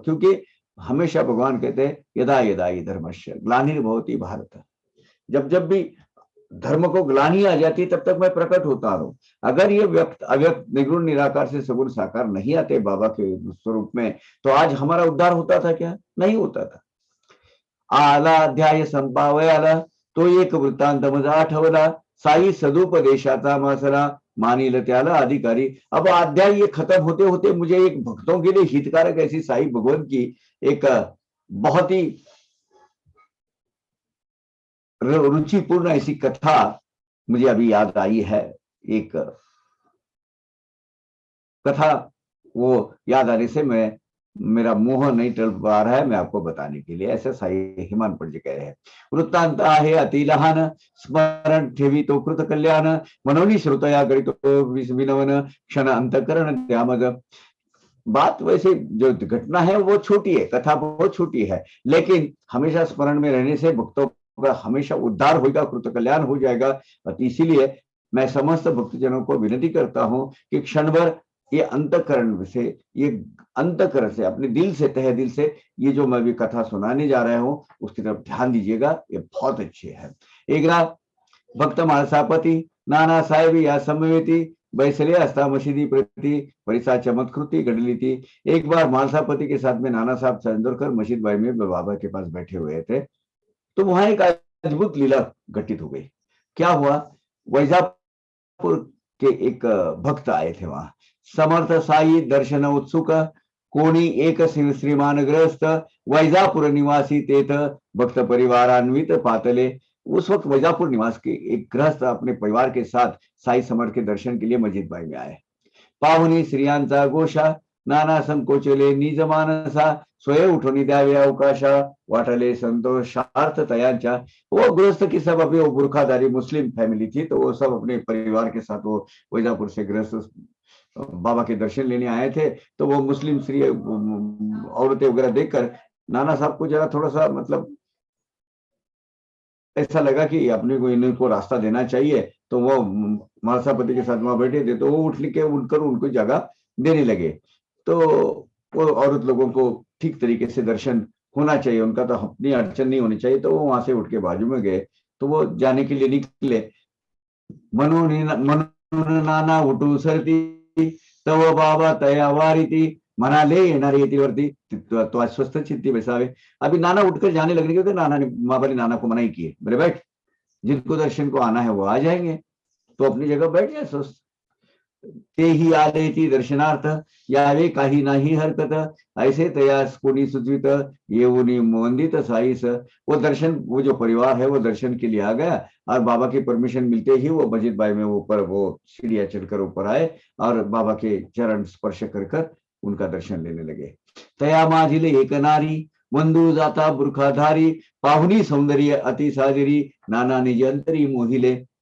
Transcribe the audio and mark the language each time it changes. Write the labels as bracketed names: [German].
[Hindi] क्योंकि हमेशा भगवान कहते हैं [Sanskrit] यदा यदा हि धर्मस्य ग्लानिर्भवति भारत, [Hindi] जब भी धर्म को ग्लानि आ जाती तब तक मैं प्रकट होता रहूं। अगर ये अव्यक्त निर्गुण निराकार से सगुण साकार नहीं आते बाबा के स्वरूप में, तो आज हमारा उद्धार होता था क्या? नहीं होता था। [Marathi] आला अध्याय संपावयाला तो एक वृत्तांत माझा आठवला, साई सदुपदेशाचा मासरा मानिल त्याल अधिकारी। [Hindi] अब अध्याय ये खत्म होते होते मुझे एक भक्तों के लिए हितकारक ऐसी साई भगवान की एक बहुत ही रुचिपूर्ण ऐसी कथा मुझे अभी याद आई है। एक कथा वो याद आने से मेरा मुंह नहीं टल पा रहा है मैं आपको बताने के लिए। ऐसा साई हिमानपट जी कह रहे हैं। [Marathi] वृत्तांत आहे अति लहान, स्मरण ठेवी तो कृत कल्याण, मनोनी श्रुतया करितो विनवन, क्षण अंतकरण त्यामग। [Hindi] बात वैसे जो घटना है वो छोटी है, कथा बहुत छोटी है, लेकिन हमेशा स्मरण में रहने से भक्तों का हमेशा उद्धार होगा, कृत कल्याण हो जाएगा। इसीलिए मैं समस्त भक्तजनों को विनती करता हूं कि क्षण भर ये अंतकरण से, ये अंतकरण से, अपने दिल से, तहे दिल से ये जो मैं भी कथा सुनाने जा रहा हूं उसकी तरफ ध्यान दीजिएगा। ये बहुत अच्छे है। [Marathi] एक रात भक्त मानसापति नाना साहेब या समवेती बैसले अस्ता मशीदी प्रति परिसा चमत्कृति घडली थी। [Hindi] एक बार मानसापति के साथ में नाना साहब चंदोरकर मशीद भाई में बाबा के पास बैठे हुए थे, तो वहां एक अद्भुत लीला घटित हो गई। क्या हुआ, वैजापुर के एक भक्त आए थे वहां। [Marathi] समर्थ साई दर्शन उत्सुक कोणी एक श्रीमान ग्रस्त, वैजापुर निवासी तेथ भक्त परिवारान्वित पातले। [Hindi] उस वक्त वैजापुर निवास के एक गृहस्थ अपने परिवार के साथ साई समर्थ के दर्शन के लिए मस्जिद भाई में आए। [Marathi] पाहुनी स्त्रियांचा गोषा नाना संकोचले निज मानसा, स्वयं उठून द्यावे अवकाशा वाटले संतोषार्थ तयांच्या। [Hindi] वो गृहस्थ की सब अभी वो बुरखाधारी मुस्लिम फैमिली थी, तो वो सब अपने परिवार के साथ वो वैजापुर से गृहस्थ बाबा के दर्शन लेने आए थे। तो वो मुस्लिम स्त्री औरतें वगैरह देखकर नाना साहब को जरा थोड़ा सा मतलब ऐसा लगा कि अपने को इनको रास्ता देना चाहिए। तो वो मानसापति के साथ वहां बैठे थे, तो वो उठ के उठकर उनको जगह देने लगे। तो वो औरत लोगों को ठीक तरीके से दर्शन होना चाहिए, उनका तो अपनी अड़चन नहीं होनी चाहिए। तो वो वहां से उठ के बाजू में गए, तो वो जाने के लिए निकले। [Marathi] म्हणून नाना उठू सरती तव बाबा तया वारीती, म्हणाले येणारे येतीवरती तो अस्वस्थ चित्ती बसावे। [Hindi] अभी नाना उठकर जाने लगने के, तो नाना ने बाबा ने नाना को मना ही किए, बोले बैठ, जिनको दर्शन को आना है वो आ जाएंगे, तो अपनी जगह बैठ जाए स्वस्थ। [Marathi] ते ही आले ती दर्शनार्थ, यावे काही नाही हरकत, ऐसे तयास कोणी सुचवित, येऊनी वंदित साईस। [Hindi] वो दर्शन, वो जो परिवार है वो दर्शन के लिए आ गया, और बाबा की परमिशन मिलते ही वो मस्जिद भाई में ऊपर वो सीढ़ियां चढ़कर ऊपर आए और बाबा के चरण स्पर्श कर उनका दर्शन लेने लगे। [Marathi] तया माझिले एक नारी, वंदू जाता बुरखाधारी, पाहुनी सौंदर्य अति साजरी, नाना निज अंतरी मोहिले।